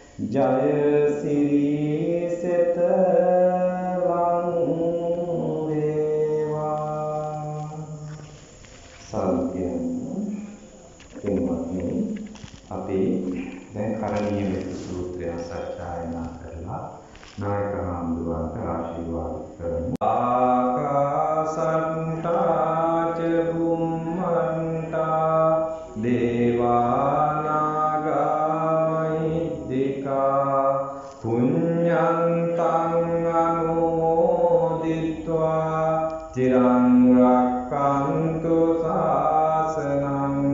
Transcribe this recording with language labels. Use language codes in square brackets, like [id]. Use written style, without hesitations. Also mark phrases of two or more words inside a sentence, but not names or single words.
[si] ජය සිරී සෙත ලං වේවා. සල්කියන පින්වත්නි, අපි දැන් කරණීය මෙත්ත සූත්‍රය සත්‍යයනා කරලා නායක හාමුදුරුවන්ට ආශිර්වාද කරමු. [pi] ආකාසට්ටා ච බුම්මට්ටා දේවානාගා මහිද්దికා පුඤ්ඤන්තං අනුමෝදිත්වා චිරං රක්ඛන්තු ශාසනං.